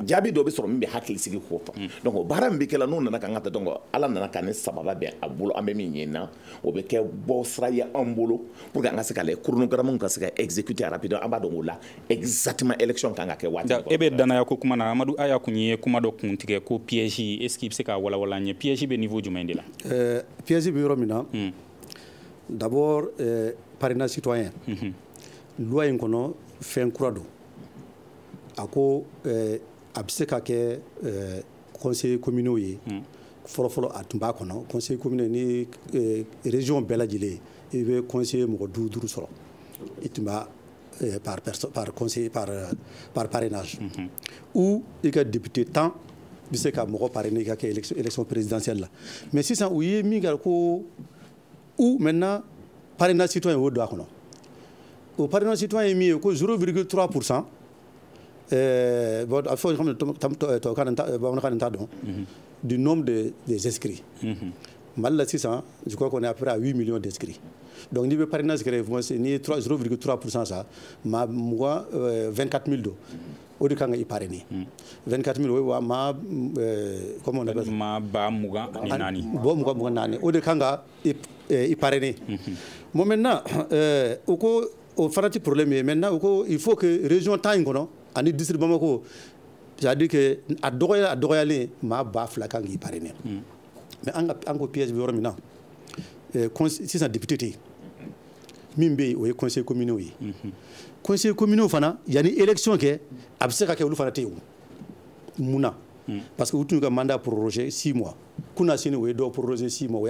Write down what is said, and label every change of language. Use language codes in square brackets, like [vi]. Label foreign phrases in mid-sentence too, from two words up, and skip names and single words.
[bm] jaabi dɔw bɛ sɔrɔ min bɛ hakili sigi ko fɔ donc o baara min bɛ kɛla n'o nana ka n ka taa donc Ala nana ka ne sababa bɛn a bolo an bɛ min ɲini na o bɛ kɛ bɔ sira ye an bolo [fr] pour que [bm] an ka se ka lajɛ chronogramme ka se ka [fr] exécuter rapidement [bm] an b'a dɔn o la [fr] exactement élection [bm] kan ka kɛ waati e bɛ danaya ko kuma na Amadu Aya kun ye kuma dɔ kun tigɛ ko [fr] piège est ce qu'il [bm] bɛ se ka walawala an ye piège bɛ niveau jumɛn de la piège bɛ yɔrɔ min na [fr] d'abord parrainage citoyen [bm] loi in kɔnɔ fɛn kura don a ko a bɛ se ka kɛ [fr] conseil communaux [bm] ye fɔlɔfɔlɔ a tun b'a kɔnɔ [fr] conseil communaux [bm] ni région bɛɛ lajɛlen i bɛ conseiller mɔgɔ 5 sɔrɔ i tun b'a [fr] par conseil par parrainage ou [bm] i ka député 10 bɛ se ka mɔgɔ parrainer i ka kɛ [fr] élection présidentielle [bm] la mais sisan u ye min kɛ ko [fr] ou maintenant parrainage citoyen [bm] o don a kɔnɔ o [fr] parrainage citoyen [bm] ye min ye ko 0,3% bon a fɔ bamanankan nin t'a dɔn [fr] du nombre des inscrits [bm] Mali la sisan [fr] je crois qu'on est à peu près à 8 millions d'inscrits donc [bm] n'i bɛ parrainage kɛra n'i ye 0,3% sa maa 24 000 don o de kan ka i parrainer 24 000 o ye wa maa [fr] comment on appelle ça [bm] maa ba 24 bon 24 o de kan ka i parrainer [fr] bon maintenant [bm] o ko o fana tɛ problème ye maintenant o ko [fr] il faut que région 10 [bm] in kɔnɔ ani [fr] district Bamako c'est-à-dire que [bm] a dɔgɔyalen maa ba 2 kan k'i parrainer mais an ko piège bɛ yɔrɔ min na sisan député tɛ yen min bɛ yen o ye [fr] conseil communaux [bm] ye [fr] conseil communaux [bm] fana yanni élection kɛ a bɛ se ka kɛ olu fana tɛ yen mun na [fr] parce que [bm] u tun ka [fr] mandat prorogé 6 mois [bm] kunna sini o ye dɔw [fr] prorogé 6 mois [bm] o